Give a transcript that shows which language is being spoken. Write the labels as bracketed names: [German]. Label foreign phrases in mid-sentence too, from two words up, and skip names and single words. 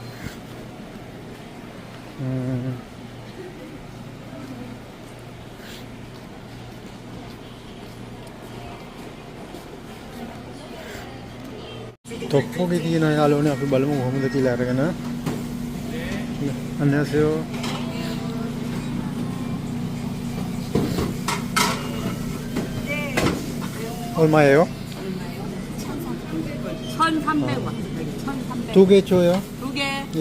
[Sinhala] තොප්පෝගේ තියෙන යාළුවනේ අපි බලමු කොහොමද කියලා අරගෙන. [Korean] 안녕하세요. 얼마예요? 1,300원. 두 개 줘요. 두 개. 예.